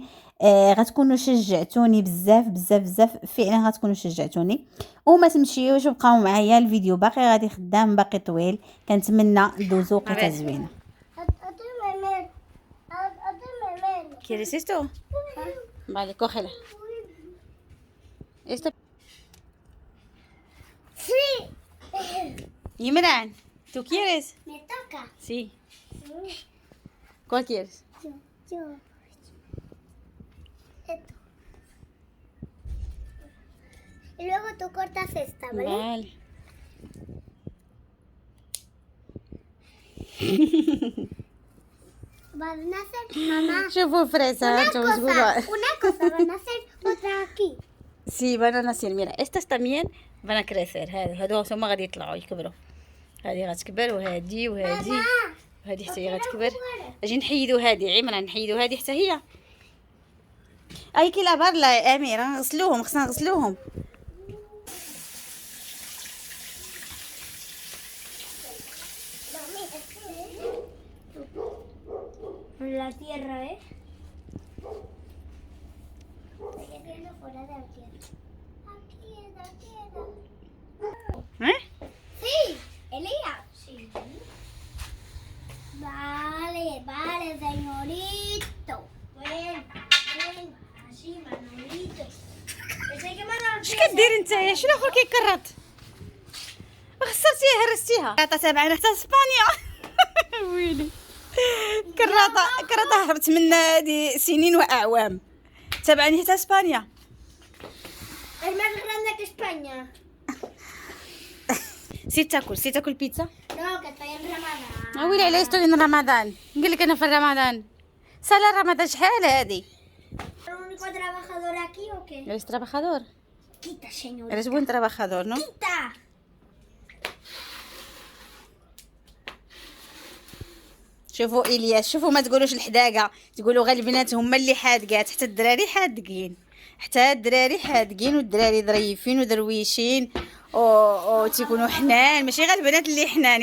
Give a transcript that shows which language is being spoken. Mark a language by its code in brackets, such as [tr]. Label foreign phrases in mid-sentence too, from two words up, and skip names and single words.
[ar] غتكونوا شجعتوني بزاف بزاف بزاف، فعلا غتكونوا شجعتوني. وما تمشيوش وبقاو معايا، الفيديو باقي غادي خدام باقي طويل. كنتمنى دوزو وقيته زوينه. [es] كيرسيتو Vale, cógela. Esto. Sí. Imran, ¿tú quieres? Me toca. Sí. ¿Cuál quieres? Yo. Esto. Y luego tú cortas esta, ¿vale? Vale. Van a hacer, mamá. [ar] شوفوا فريسات وزقولوا. [es] Una cosa, van a hacer otra aquí. Sí, van a nacer. Mira, estas también van a crecer. [ar] هادو هما غادي يطلعوا يكبروا. هذه غتكبر وهذه وهذه وهذه حتى هي غتكبر. اجي نحيدو هذه عمران، نحيدو هذه حتى هي. [es] hay que lavar la Amira [ar] نغسلوهم، خصنا نغسلوهم. [es] La tierra, ¿eh? Estoy viendo fuera de la tierra. Aquí es la tierra. ¿Eh? Sí, Elía. Sí. Vale, vale, señorito. Ven, ven, así, Manolito. Pensé que Manolito. [ar] اش كدير نتايا؟ شنو اخر كيكرط؟ خسرتيها هرستيها. كراطه تابعنا حتى اسبانيا. ويلي كراطه هربت من هذه سنين واعوام. تابعني حتى اسبانيا. [es] Es más grande que España. [ar] سي تاكل بيتزا. [es] No, que estoy en Ramadán. [ar] ويلي على يستوي رمضان. نقول لك انا في رمضان. سالا رمضان شحال هذه؟ [es] ¿El único trabajador aquí o qué? Eres trabajador. Quita, señor. Eres buen trabajador, ¿no? Quita. [ar] شوفوا إلياس، شوفوا ما تقولوش الحداقة، تقولوا غير البنات هما اللي حادقات، حتى الدراري حادقين، حتى الدراري حادقين والدراري ظريفين ودرويشين و تيكونوا حنان، ماشي غير البنات اللي حنان.